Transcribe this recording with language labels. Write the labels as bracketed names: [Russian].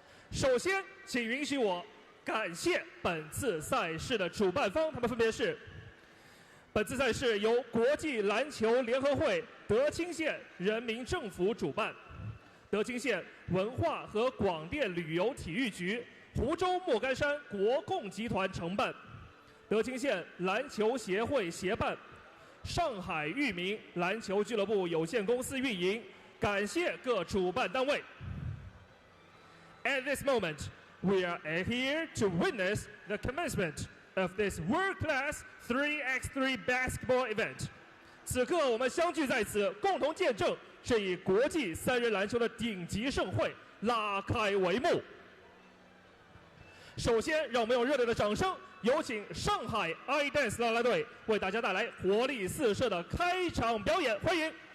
[Chinese] 首先，请允许我感谢本次赛事的主办方，他们分别是：本次赛事由国际篮球联合会德青县人民政府主办，德青县文化和广电旅游体育局、湖州莫干山国贡集团承办，德青县篮球协会协办，上海裕民篮球俱乐部有限公司运营。感谢各主办单位。 [English] At this moment, we are here to witness the commencement of this world-class 3x3 basketball event. [Chinese] 此刻我们相聚在此，共同见证这一国际3人篮球的顶级盛会拉开帷幕。首先，让我们用热烈的掌声，有请上海 iDance 啦啦队为大家带来活力四射的开场表演，欢迎。